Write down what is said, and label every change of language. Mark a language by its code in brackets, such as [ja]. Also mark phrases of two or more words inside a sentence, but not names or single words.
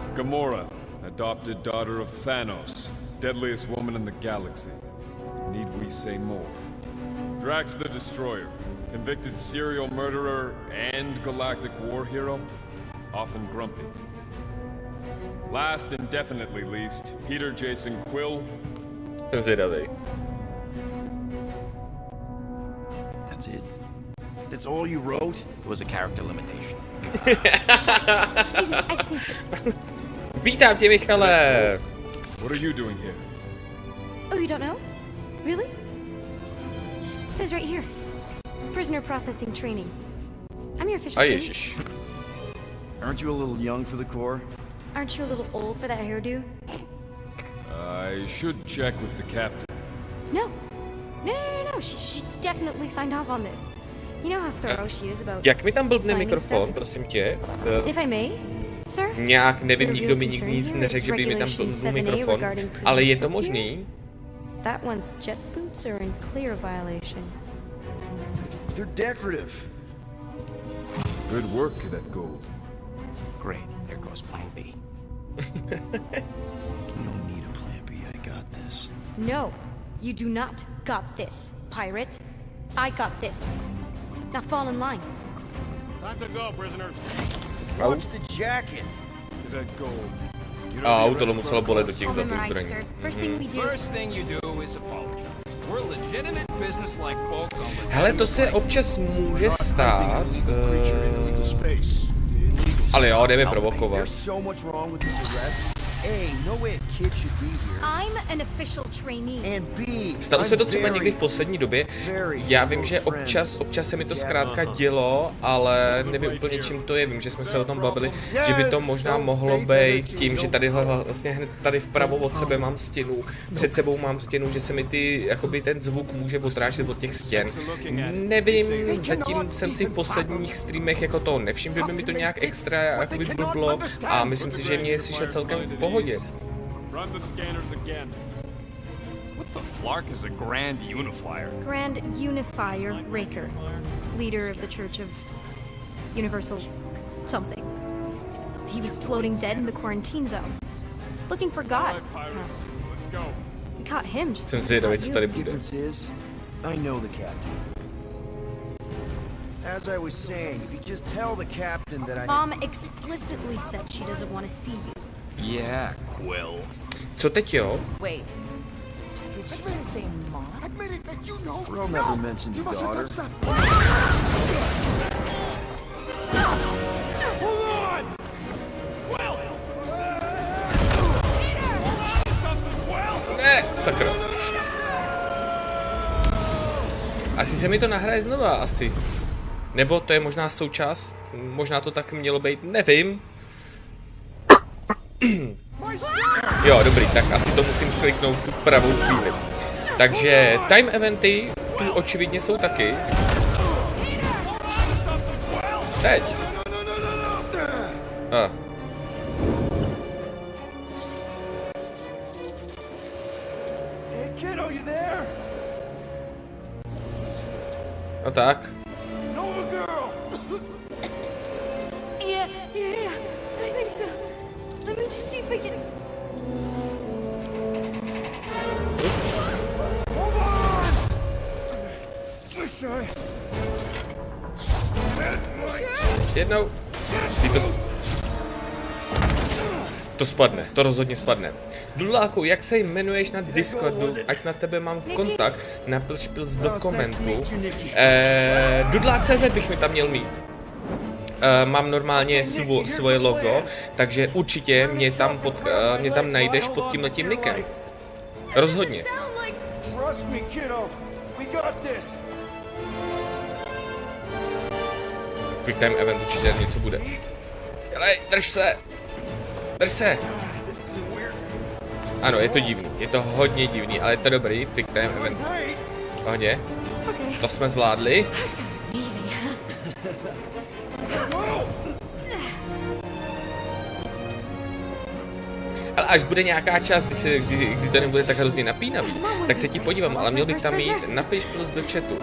[en] Gamora, adopted daughter of Thanos, deadliest woman in the galaxy. Need we say more? Drax the Destroyer, convicted serial murderer and galactic war hero, often grumpy. Last and definitely least, Peter Jason Quill. [cs] Jsem zvědavý. [en] That's it? That's all you wrote? It was a character limitation. Excuse me, I just need to... [cs] Vítám tě, Michale! [en] What are you doing here? Oh, you don't know? Really? It says right here. Prisoner processing training. I'm your official A trainee. [cs] ježiš. [en] Aren't you a little young for the Corps? Aren't you a little old for that hairdo? I should check with the captain. No. No. She definitely signed off on this. You know how thorough she is about... [cs] Jak mi tam blbne [en] signing [cs] mikrofon, [en] stuff? [cs] prosím tě? [en] If I may, sir? [cs] Nějak nevím, [en] The [cs] nikdo [en] real [cs] mi nikdy [en] concern [cs] nic [en] here [cs] neřekl, [en] is [cs] že by mi tam [en] regulation [cs] blbnul [en] 7A [cs] mikrofon. [en] regarding [cs] Ale je [en] prison [cs] to [en] footgear. [cs] možný? [en] That one's jet boots are in clear violation. They're decorative. Good work, Cadet Gold. Great. There goes Plan B. You don't need a plan B. I got this. No, you do not got this, pirate. I got this. Now fall in line. Time to go, prisoners. What's the jacket? Cadet Gold. [cs] A tohle muselo bolet do těch [en] All [cs] zadů [en] memorized, [cs] zbraní. [en] sir. First thing we do... First thing you do is apologize. We're legitimate business-like folk. [cs] Hele, to se občas může stát, [en] Illegal space. [cs] ale jo, jdeme [en] Hey, [cs] provokovat. [en] there's so much wrong with this arrest. A, no way a kid should be here. I'm an official trainee. And B, [cs] Stalo se to [en] I'm [cs] třeba [en] very, [cs] někdy v poslední době. [en] very [cs] Já vím, že [en] close [cs] občas [en] friends. [cs] se mi to zkrátka dělo, ale nevím úplně čím to je. Vím, že jsme se o tom bavili, že by to možná mohlo být tím, že tady vlastně hned tady vpravo od sebe mám stěnu, před sebou mám stěnu, že se mi jakoby ten zvuk může odrážet od těch stěn. Nevím, zatím jsem si v posledních streamech jako to nevšiml, že by mi to nějak extra jakoby blblo a myslím si, že mě je slyšet celkem v pohodě. [en] Run the scanners again. What the flark is a Grand Unifier? Grand Unifier Raker, leader of the Church of Universal something. He was floating dead in the quarantine zone, looking for God. Right, pirates. Let's go. We caught him just [cs] Jsem [en] like we [cs] zvědavý, [en] caught [cs] co [en] you. [cs] tady bude. [en] Difference is, I know the captain. As I was saying, if you just tell the captain that I... Mom explicitly said she doesn't want to see you. Yeah, Quill. [cs] Co teď jo? [en] Wait. Did she just say mom? Bro never mentioned your daughter. [cs] Ne, sakra. Asi se mi to nahraje znova, asi. Nebo to je možná součást, možná to tak mělo být, nevím. Jo, dobrý, tak asi to musím kliknout tu pravou chvíli. Takže [en] time eventy [cs] tu očividně jsou taky. Teď. [en] Hey kiddo, you there? [cs] No tak. [en] Nova girl! Yeah, I think so. Let me just see if I can... Hold on! Shy. [cs] Ještě jednou. To spadne, to rozhodně spadne. Dudláku, jak se jmenuješ na Discordu, ať na tebe mám kontakt, napiš do komentu. Dudlák.cz bych mi tam měl mít. Mám normálně svoje logo, takže určitě mě tam najdeš pod tímhletím nickem. Rozhodně. [en] Trust me, kiddo. We got this. quick time event [cs] určitě něco bude. Ale drž se! Drž se! Ano, je to divný, je to hodně divný, ale je to dobrý, [en] quick time event. [cs] Pohodě. To jsme zvládli. Ale až bude nějaká část, kdy to nebude tak hrozně napínavý, tak se ti podívám, ale měl bych tam mít, napiš plus do chatu.